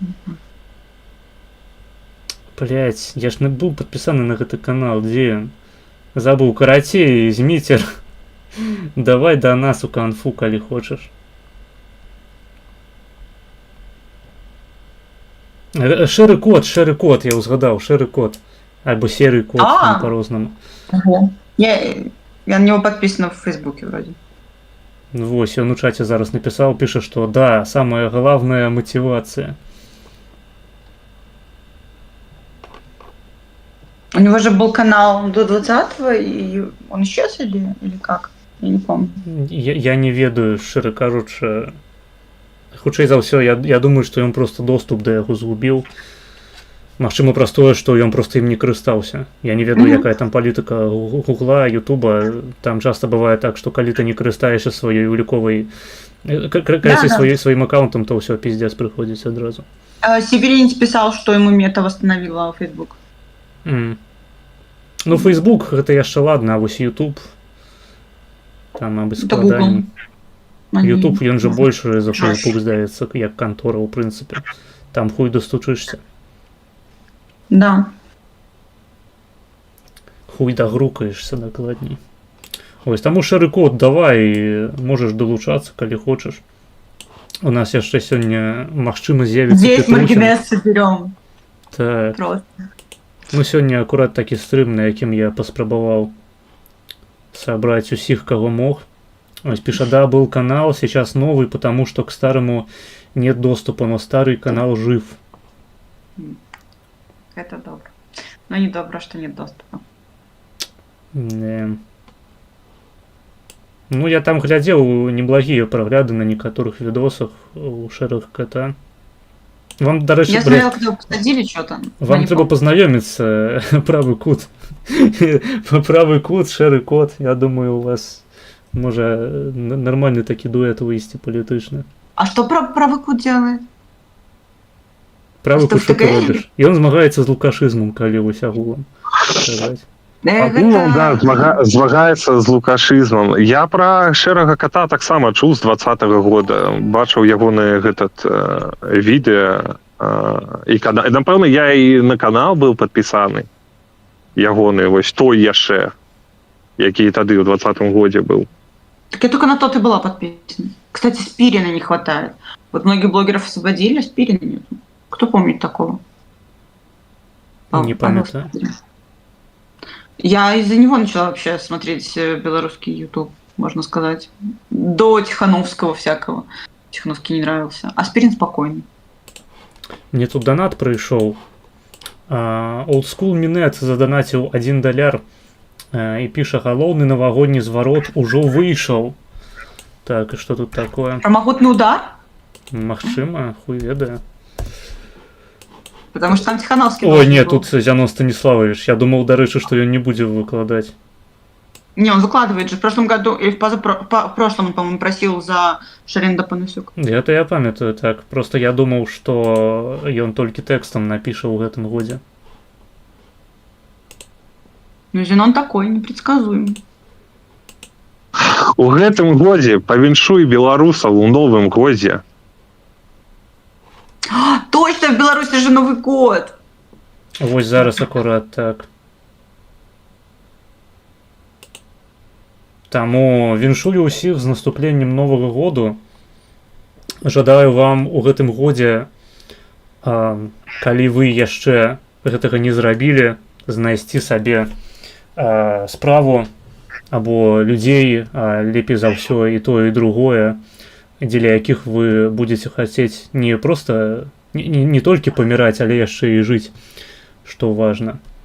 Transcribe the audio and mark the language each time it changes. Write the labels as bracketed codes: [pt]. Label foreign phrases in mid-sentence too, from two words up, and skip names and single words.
[be] Блять, я ж не быў падпісаны на гэты канал, дзе ён? Забыў, карацей, Зміцер. Давай да нас у канфу, калі хочаш. Шэры код, я ўзгадаў, шэры код. Альбо [ru] серый код, А. [be] по-рознаму. [ru] Я на него подписана в Фейсбуке вроде. [be] Вось, ён у чаце зараз напісаў, піша, што да, [ru] самая главная мотивация. У него же был канал до 20-го, и он исчез или как? Я не помню. [be] Я не ведаю, шчыра кажучы. Хутчэй за ўсё, я думаю, што ён просто доступ да яго згубіў. Магчыма, праз тое, што ён просто ім не карыстаўся. Я не ведаю, якая там палітыка Гугла, Ютуба. Там часта бывае так, што калі ты не карыстаешся сваёй уліковай сваім аккаунтам, то ўсё, пиздец прыходзіць адразу. [ru] Северинец писал, что ему мета восстановила Facebook. [be] Ну, Facebook гэта яшчэ ладно, а вось YouTube там, мабыць, [ru] Это [be] складаней. Google. YouTube, ён жа больше за Facebook, здаецца, як кантора, ў прынцыпе. Там хуй дастучышся. Да. Хуй дагрукаешься, дакладней. Ось, таму шэры код давай, можаш далучацца, калі хочаш. У нас яшчэ сёння, магчыма, з'явіцца [ru] Весь маргинез соберем. [be] Так. Просто. Ну, сёння акурат такі стрым, на якім я паспрабаваў сабраць усіх, каго мог. Ось, піша, да, [ru] был канал, сейчас новый, потому что к старому нет доступа, но старый канал жив. Это добро. Но не добро, что нет доступа. Не. [be] Ну, я там глядзеў неблагія прагляды на некаторых відосах у шэрых кота. Вам, дарэчы, [ru] Я смотрела, когда вы посадили что-то. [be] вам трэба пазнаёміцца, правы кут. Правы кут, шэры кот. Я думаю, у вас можа нормальны такі дуэт выйсці палітычны. [ru] А что правый кут делает? [be] Правы Што кут, што ты таке? робіш? Ён змагаецца з лукашызмам, калі вось агулам сказаць. Агулам, да, змагаецца з лукашызмам. Я пра шэрага кота таксама чуў з 20-го года. Бачыў ягоныя гэтат відэа. І напэўна, я і на канал быў падпісаны. Ягоны, вось той яшчэ, які тады ў 20-м годзе быў. [ru] Так я только на тот и была подписана. Кстати, Спирина не хватает. Вот многих блогеров освободили, а Спирина нет. Кто помнит такого? [be] Не памятаю. [ru] Я из-за него начала вообще смотреть белорусский YouTube, можно сказать. До Тихановского всякого. Тихановский не нравился. А Спирин спокойный. [be] Мне тут донат прыйшоў. Old School Minет заданаціў $1 і піша, галоўны навагодні зварот ужо выйшаў. Так, і што тут такое? [ru] Про могутный удар? [be] Магчыма, хуй ведае. [ru] Потому что там Тихановский... Ой, должен [be] не, [ru] был. [be] тут Зянон Станіславович. Я думаў, дарэчы, што ён не будзе выкладаць. [ru] Не, он выкладывает же. В прошлом году, или в прошлом, он, по-моему, просил за Шаренда Панасюк. [be] Это я памятаю, так. Просто я думаў, што ён толькі тэкстам напіша ў гэтым годзе. [ru] Ну, Зенон такой, непредсказуемый. [be] У гэтым годзе павіншуй беларусаў у новым годзе. [ru] Точно, в Беларуси же Новый год! [be] Вось зараз акурат так. Таму віншую ўсіх з наступленнем новага году. Жадаю вам у гэтым годзе, калі вы яшчэ гэтага не зрабілі, знайсці сабе справу або людзей, лепей за ўсё і тое, і другое, дзеля якіх вы будзеце хацець не проста не толькі паміраць, але яшчэ і жыць, што важна.